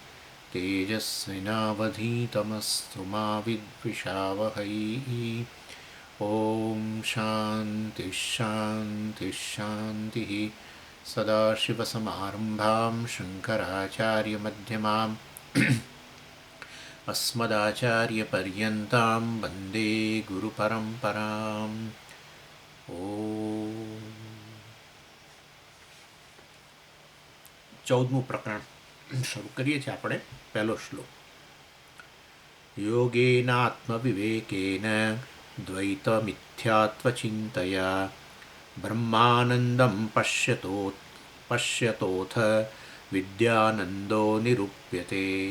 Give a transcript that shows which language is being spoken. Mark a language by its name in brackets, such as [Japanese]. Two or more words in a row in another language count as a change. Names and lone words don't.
[Sanskrit] तेजस्विनावधीतमस्तु मा विद्विषावहै ॐ शान्तिः शान्तिः शान्तिः सदाशिवसमारम्भां शङ्कराचार्यमध्यमाम् अस्मदाचार्यपर्यन्तां वन्दे गुरुपरम्पराम् ॐ [Gujarati] 14મું પ્રકરણ શરૂ કરીએ છીએ આપણે. પહેલો શ્લોક. [Sanskrit] યોગેનાત્મવિવેકેન દ્વૈતમિથ્યાત્વચિંતયા બ્રહ્માનંદમ પશ્યતોથ વિદ્યાનંદો નિરૂપ્યતે.